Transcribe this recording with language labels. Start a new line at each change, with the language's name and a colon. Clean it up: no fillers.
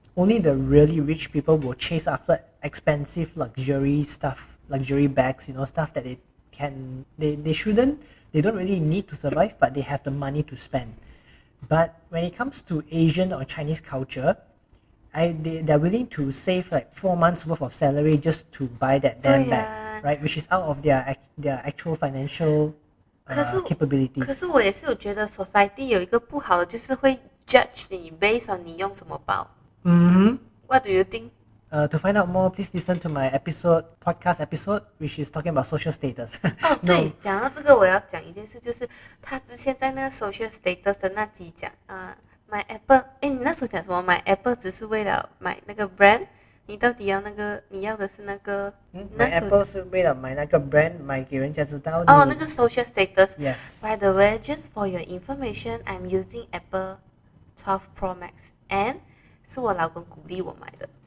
English: Only the really rich people will chase after expensive luxury stuff, luxury bags, stuff that they don't really need to survive, but they have the money to spend. But when it comes to Asian or Chinese culture, they're willing to save like 4 months worth of salary just to buy that damn bag, right? Which is out of their actual financial
Chinese: 可是
English: capabilities.
Chinese: 可是我也是有觉得 society 有一个不好的，就是会 judge 你 based on 你用什么包。
English: What do you think? To find out more, please listen to my podcast episode, which is talking about social status.
Chinese: 对，讲到这个，我要讲一件事，就是他之前在那个 social status 的那集讲买 Apple， 你那时候讲什么？买 Apple 只是为了买那个 brand， 你到底要你要的是那个？买 Apple 是为了买那个 brand， 买给人家知道。那个 social status。
English: Yes. By the way, just for your information, I'm using Apple 12 Pro Max, and 是我老公鼓励我买的。